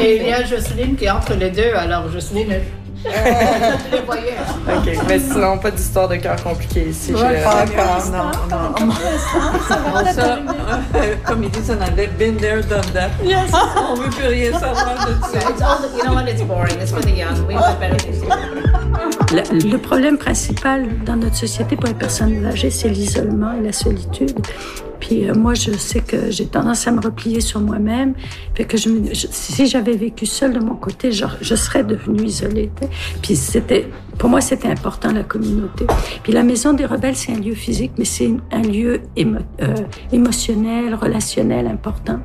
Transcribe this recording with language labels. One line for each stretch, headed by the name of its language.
French: Et il y a Jocelyne qui est entre les deux. Alors, Jocelyne... Je les voyais. OK, mais sinon, pas d'histoire de cœur compliqué ici. Ouais, pas encore, non. Ça, comme ils disent en anglais,
English: been there, done that. Yes.
French: On ne veut plus rien savoir de ça.
English: You know what, it's boring. It's for the young. We have better things to do.
French: Le problème principal dans notre société pour les personnes âgées, c'est l'isolement et la solitude. Puis moi, je sais que j'ai tendance à me replier sur moi-même. Fait que si j'avais vécu seule de mon côté, je serais devenue isolée. T'sais. Puis pour moi, c'était important, la communauté. Puis la Maison des Rebelles, c'est un lieu physique, mais c'est un lieu émotionnel, relationnel, important.